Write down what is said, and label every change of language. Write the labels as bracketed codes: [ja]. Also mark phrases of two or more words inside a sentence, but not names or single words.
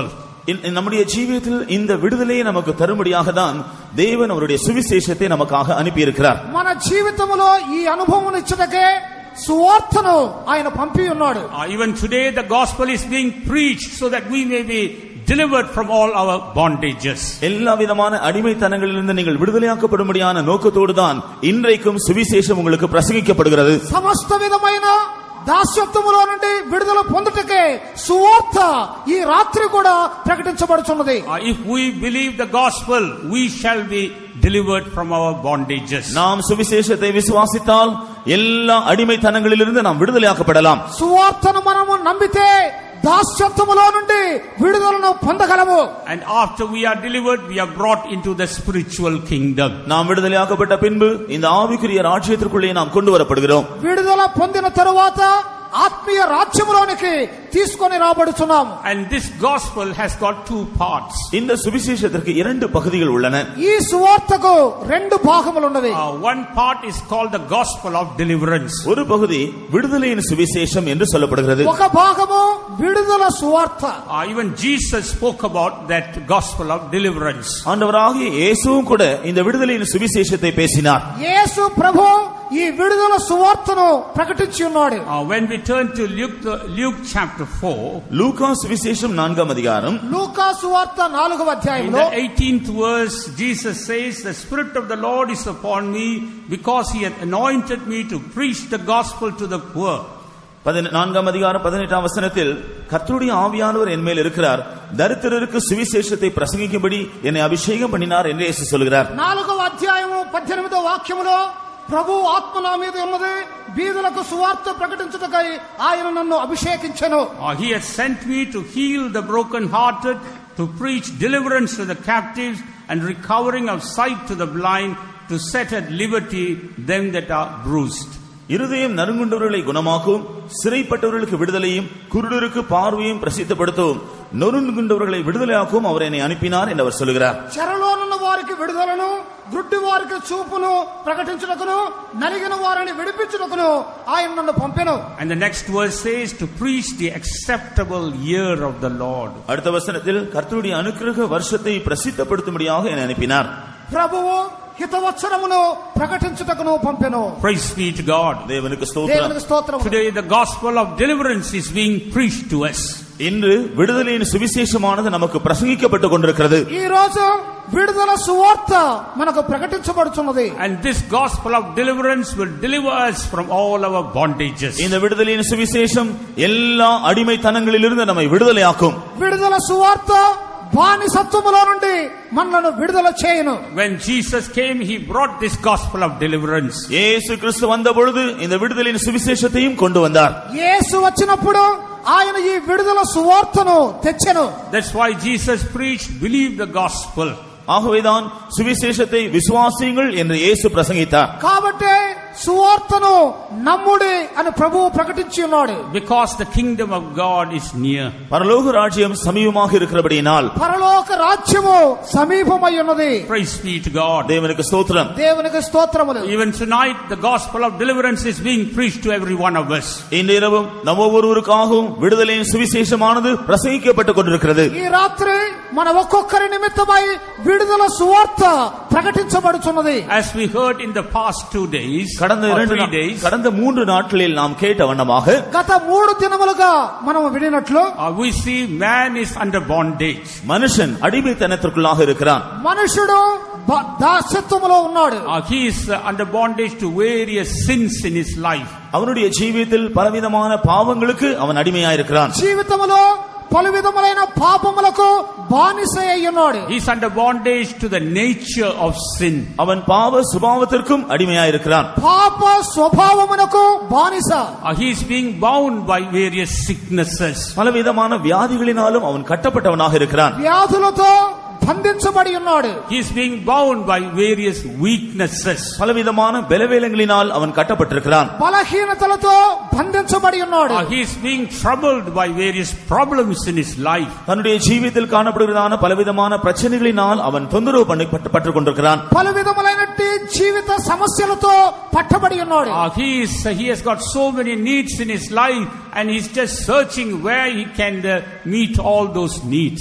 [ta] நம்முடைய ஜீவியத்தில் இந்த விடுதலையை நமக்கு தரும்படியாக தான் தேவன் அவருடைய சுவிசேஷத்தை நமக்காக அனுப்பி இருக்கிறார். [te] మన జీవితంలో ఈ అనుభవం ఇచ్చటకే సువార్తను ఆయన పంపి ఉన్నాడు. [en] Even today the gospel is being preached so that we may be delivered from all our bondages. [ta] எல்லா விதமான அடிமைத்தனங்களிலிருந்து நீங்கள் விடுதலையாக்கப்படும்படியான நோக்கத்தோடு தான் இன்றைக்கும் சுவிசேஷம் உங்களுக்கு பிரசங்கிக்கப்படுகிறது. [te] సమస్త విధమైన దాస్యత్వములో నుండి విడుదల పొందుటకే సువార్త ఈ రాత్రి కూడా ప్రకటించబడుచున్నది. [en] If we believe the gospel, we shall be delivered from our bondages. [ta] நாம் சுவிசேஷத்தை விசுவாசித்தால் எல்லா அடிமைத்தனங்களிலிருந்து நாம் விடுதலையாக்கப்படலாம். [te] సువార్తను మనము నమ్మితే దాస్యత్వములో నుండి విడుదలను పొందగలము. [en] And after we are delivered, we are brought into the spiritual kingdom. [ta] நாம் விடுதலையாக்கப்பட்ட பின்பு இந்த ஆவிக்குரிய ராஜ்யத்திற்குள்ளே நாம் கொண்டு வரப்படுகிறோம். [te] విడుదల పొందిన తరువాత ఆత్మీయ రాజ్యములోనికి తీసుకొని రాబడుచున్నాము. [en] And this gospel has got two parts. [ta] இந்த சுவிசேஷத்திற்கு இரண்டு பகுதிகள் உள்ளன. [te] ఈ సువార్తకు రెండు భాగములు ఉన్నవి. [en] One part is called the gospel of deliverance. [ta] ஒரு பகுதி விடுதலையின் சுவிசேஷம் என்று சொல்லப்படுகிறது. [te] ఒక భాగము విడుదల సువార్త. [en] Even Jesus spoke about that gospel of deliverance. [ta] ஆண்டவராகிய இயேசுவும் கூட இந்த விடுதலையின் சுவிசேஷத்தை பேசினார். [te] యేసు ప్రభు ఈ విడుదల సువార్తను ప్రకటించి ఉన్నాడు. [en] When we turn to Luke chapter 4, [ta] லூக்கா சுவிசேஷம் 4ஆம் அதிகாரம், [te] లూకా సువార్త 4వ [en] in [te] అధ్యాయంలో [en] the 18th verse, Jesus says, "The Spirit of the Lord is upon me, because He hath anointed me to preach the gospel to the poor." [ta] 4ஆம் அதிகாரம் 18ஆம் வசனத்தில், கர்த்தருடைய ஆவியானவர் என் மேல் இருக்கிறார், தரித்திரருக்கு சுவிசேஷத்தை பிரசங்கிக்கும்படி என்னை அபிஷேகம் பண்ணினார் என்று இயேசு சொல்கிறார். [te] 4వ అధ్యాయము 18వ వాక్యములో ప్రభు ఆత్మ నా మీద ఉన్నది, బీదలకు సువార్త ప్రకటించుటకై ఆయన నన్ను అభిషేకించెను. [en] He has sent me to heal the broken-hearted, to preach deliverance to the captives, and recovering of sight to the blind, to set at liberty them that are bruised. [ta] இருதயம் நறுங்குண்டவர்களை குணமாக்கும், சிறைப்பட்டவர்களுக்கு விடுதலையும், குருடருக்கு பார்வையும் பிரசித்தப்படுத்தும், நொறுங்குண்டவர்களை விடுதலையாக்கும் அவர் என்னை அனுப்பினார் என்று அவர் சொல்கிறார். [te] చెరలోనున్న వారికి విడుదలను, గుడ్డి వారికి చూపును ప్రకటించుటకును, నలిగిన వారిని విడిపించుటకును ఆయన నన్ను పంపెను. [en] And the next verse says, to preach the acceptable year of the Lord. [ta] அடுத்த வசனத்தில், கர்த்தருடைய அனுக்கிரக வருஷத்தை பிரசித்தப்படுத்தும்படியாக என்னை அனுப்பினார். [te] ప్రభువు హితవత్సరమును ప్రకటించుటకును పంపెను. [en] Praise be to God. [ta] தேவனுக்கு [te] దేవునికి [ta] ஸ்தோத்திரம். [te] స్తోత్రము. [en] Today the gospel of deliverance is being preached to us. [ta] இன்று விடுதலையின் சுவிசேஷமானது நமக்கு பிரசங்கிக்கப்பட்டுக் கொண்டிருக்கிறது. [te] ఈ రోజు విడుదల సువార్త మనకు ప్రకటించబడుచున్నది. [en] And this gospel of deliverance will deliver us from all our bondages. [ta] இந்த விடுதலையின் சுவிசேஷம் எல்லா அடிமைத்தனங்களிலிருந்து நம்மை விடுதலையாக்கும். [te] విడుదల సువార్త బానిసత్వములో నుండి మనలను విడుదల చేయును. [en] When Jesus came, He brought this gospel of deliverance. [ta] இயேசு கிறிஸ்து வந்த பொழுது இந்த விடுதலையின் சுவிசேஷத்தையும் கொண்டு வந்தார். [te] యేసు వచ్చినప్పుడు ఆయన ఈ విడుదల సువార్తను తెచ్చెను. [en] That's why Jesus preached, believe the gospel. [ta] ஆகவேதான் சுவிசேஷத்தை விசுவாசியுங்கள் என்று இயேசு பிரசங்கித்தார். [te] కాబట్టి సువార్తను నమ్ముడి అని ప్రభువు ప్రకటించి ఉన్నాడు. [en] Because the kingdom of God is near. [ta] பரலோக ராஜ்யம் சமீபமாக இருக்கிறபடியினால், [te] పరలోక రాజ్యము సమీపమై ఉన్నది. [en] Praise be to God. [ta] தேவனுக்கு ஸ்தோத்திரம். [te] దేవునికి స్తోత్రములు. [en] Even tonight the gospel of deliverance is being preached to every one of us. [ta] இந்த இரவும் நம்ம ஒவ்வொருவருக்காகவும் விடுதலையின் சுவிசேஷமானது பிரசங்கிக்கப்பட்டுக் கொண்டிருக்கிறது. [te] ఈ రాత్రి మన ఒక్కొక్కరి నిమిత్తమై విడుదల సువార్త ప్రకటించబడుచున్నది. [en] As we heard in the past 2 days, [ta] கடந்த 3 நாட்களில் நாம் கேட்ட வண்ணமாக, [te] గత 3 దినములుగా మనం వినినట్లు [en] we see man is under bondage. [ta] மனுஷன் அடிமைத்தனத்திற்குள்ளாக இருக்கிறான். [te] మనుషుడు దాస్యత్వములో ఉన్నాడు. [en] He is under bondage to various sins in his life. [ta] அவனுடைய ஜீவியத்தில் பலவிதமான பாவங்களுக்கு அவன் அடிமையாயிருக்கிறான். [te] జీవితములో పలు విధములైన పాపములకు బానిసై ఉన్నాడు. [en] He is under bondage to the nature of sin. [ta] அவன் பாவ சுபாவத்திற்கும் அடிமையாயிருக்கிறான். [te] పాప స్వభావమునకు బానిస. [en] He is being bound by various sicknesses. [ta] பலவிதமான வியாதிகளினாலும் அவன் கட்டப்பட்டவனாக இருக்கிறான். [te] వ్యాధులతో బంధించబడి ఉన్నాడు. [en] He is being bound by various weaknesses. [ta] பலவிதமான பலவீனங்களினால் அவன் கட்டப்பட்டிருக்கிறான். [te] బలహీనతలతో బంధించబడి ఉన్నాడు. [en] He is being troubled by various problems in his life. [ta] தன்னுடைய ஜீவிதத்தில் காணப்படுகிறதான பலவிதமான பிரச்சனைகளினால் அவன் தொந்தரவு பண்ணப்பட்டு கொண்டிருக்கிறான். [te] పలువిధములైనట్టి జీవిత సమస్యలతో పట్టబడి ఉన్నాడు. [en] He has got so many needs in his life and he is just searching where he can meet all those needs.